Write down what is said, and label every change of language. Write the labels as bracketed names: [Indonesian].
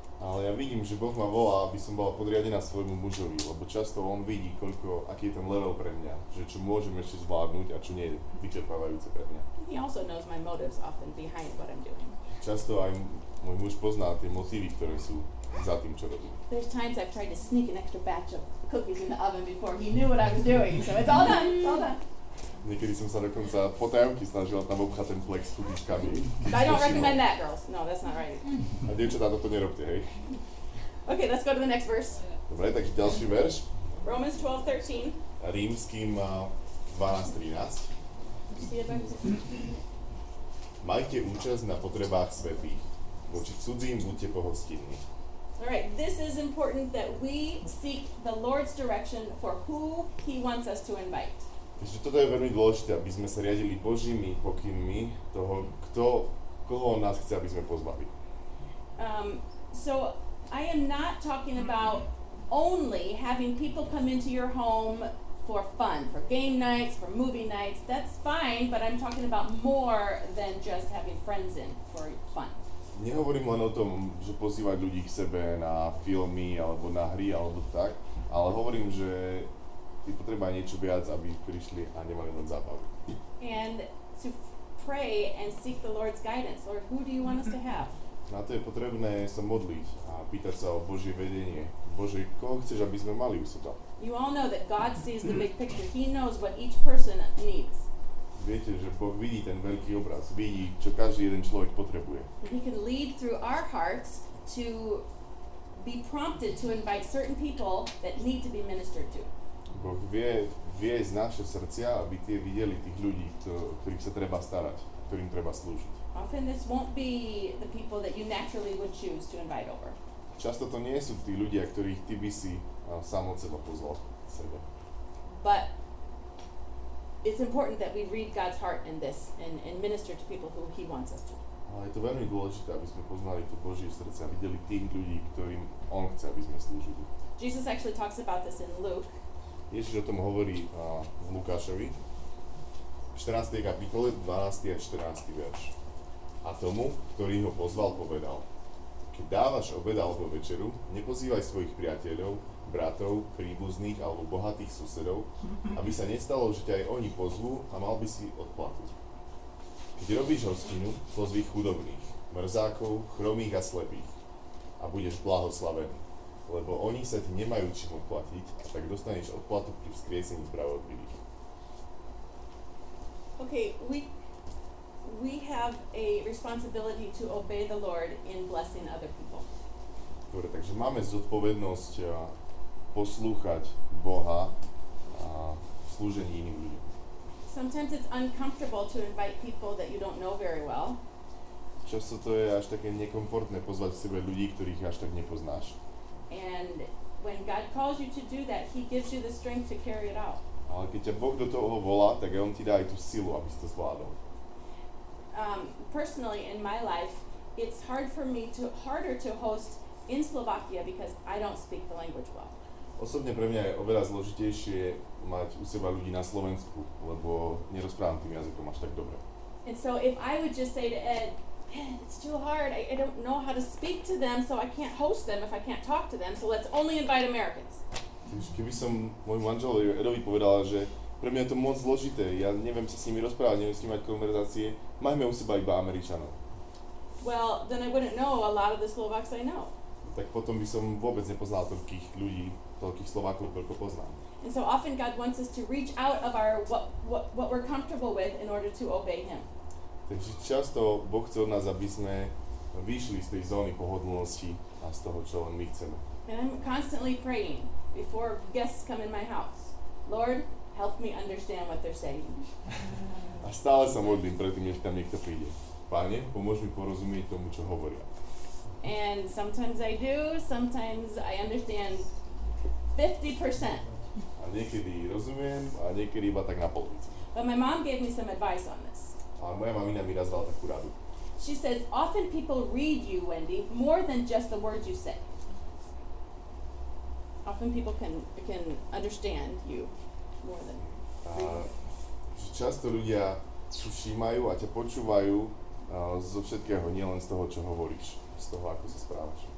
[Slovak] Ale ja vidím, že Boh ma volá, aby som bola podriadená svojmu mužovi, lebo často on vidí, aký je ten level pre mňa, že čo môžem ešte zvládnuť a čo nie je vyčerpávajúce pre mňa. [English] He also knows my motives often behind what I'm doing. [Slovak] Často aj môj muž pozná tie motívy, ktoré sú za tým, čo robím. [English] There's times I've tried to sneak an extra batch of cookies in the oven before he knew what I was doing, so it's all done, it's all done. [Slovak] Niekedy som sa dokonca potajomky snažila tam obchať ten plek s kudičkami. [English] I don't recommend that, girls. No, that's not right. [Slovak] A dievčatá, toto nerobte, hej. [English] Okay, let's go to the next verse. [Slovak] Dobre, takže ďalší verš. [English] Romans 12:13. [Slovak] Rímskym 12:13. [English] See it back? [Slovak] Majte účasť na potrebách svätých. Voči cudzím buďte pohostinní. [English] All right, this is important that we seek the Lord's direction for who He wants us to invite. [Slovak] Takže toto je veľmi dôležité, aby sme sa riadili Božími pokynmi toho, koho on nás chce, aby sme pozvali. [English] So I am not talking about only having people come into your home for fun, for game nights, for movie nights. That's fine, but I'm talking about more than just having friends in for fun. [Slovak] Nehovorím len o tom, že pozývať ľudí k sebe na filmy alebo na hry alebo tak, ale hovorím, že je potreba niečo viac, aby prišli a nemali len zábavu. [English] And to pray and seek the Lord's guidance. Lord, who do you want us to have? [Slovak] Na to je potrebné sa modliť a pýtať sa o Božie vedenie. Bože, koho chceš, aby sme mali u seba? [English] You all know that God sees the big picture. He knows what each person needs. [Slovak] Viete, že Boh vidí ten veľký obraz, vidí, čo každý jeden človek potrebuje. [English] He can lead through our hearts to be prompted to invite certain people that need to be ministered to. [Slovak] Boh vie z naše srdcia, aby tie videli tých ľudí, ktorých sa treba starať, ktorým treba slúžiť. [English] Often this won't be the people that you naturally would choose to invite over. [Slovak] Často to nie sú tí ľudia, ktorých ty by si sám od seba pozval k sebe. [English] But it's important that we read God's heart in this and minister to people who He wants us to. [Slovak] Ale je to veľmi dôležité, aby sme poznali to Božie srdce a videli tých ľudí, ktorým On chce, aby sme slúžili. [English] Jesus actually talks about this in Luke. [Slovak] Ježiš o tom hovorí v Lukášovi, v 14. kapitole, 12. a 14. verš. A tomu, ktorý ho pozval, povedal: Keď dávaš obed alebo večeru, nepozývaj svojich priateľov, bratov, príbuzných alebo bohatých susedov, aby sa nestalo, že ťa aj oni pozvú a mal by si odplatu. Keď robíš hostinu, pozví chudobných, mrzákov, chromých a slepých a budeš blahoslavený, lebo oni sa ti nemajú čím odplatiť a tak dostaneš odplatu pri vzkriesení spravodlivých. [English] Okay, we have a responsibility to obey the Lord in blessing other people. [Slovak] Dobre, takže máme zodpovednosť poslúchať Boha a v slúžení iným ľuďom. [English] Sometimes it's uncomfortable to invite people that you don't know very well. [Slovak] Často to je až také nekomfortné pozvať k sebe ľudí, ktorých až tak nepoznáš. [English] And when God calls you to do that, He gives you the strength to carry it out. [Slovak] Ale keď ťa Boh do toho volá, tak On ti dá aj tú silu, aby si to zvládol. [English] Personally, in my life, it's harder to host in Slovakia because I don't speak the language well. [Slovak] Osobne pre mňa je oveľa zložitejšie mať u seba ľudí na Slovensku, lebo nerozprávam tým jazykom až tak dobre. [English] And so if I would just say to Ed, it's too hard, I don't know how to speak to them, so I can't host them if I can't talk to them, so let's only invite Americans. [Slovak] Keby som môjmu manželovi Edovi povedala, že pre mňa je to moc zložité, ja neviem sa s nimi rozprávať, neviem s nimi mať konverzácie, majme u seba iba Američanov. [English] Well, then I wouldn't know a lot of the Slovaks I know. [Slovak] Tak potom by som vôbec nepoznal toľkých ľudí, toľkých Slovákov, koľko poznám. [English] And so often God wants us to reach out of our what we're comfortable with in order to obey Him. [Slovak] Takže často Boh chce od nás, aby sme vyšli z tej zóny pohodlnosti a z toho, čo len my chceme. [English] And I'm constantly praying before guests come in my house. Lord, help me understand what they're saying. [Slovak] A stále sa modlím predtým, než tam niekto príde. Páne, pomôž mi porozumieť tomu, čo hovoria. [English] And sometimes I do, sometimes I understand 50%. [Slovak] A A niekedy rozumiem a niekedy iba tak na polovicu. [English] But my mom gave me some advice on this. [Slovak] Ale moja mamina mi raz dala takú radu. [English] She says, often people read you, Wendy, more than just the words you say. Often people can understand you more than [Slovak] Že často ľudia si všímajú a ťa počúvajú zo všetkého, nielen z toho, čo hovoríš, z toho, ako sa správaš.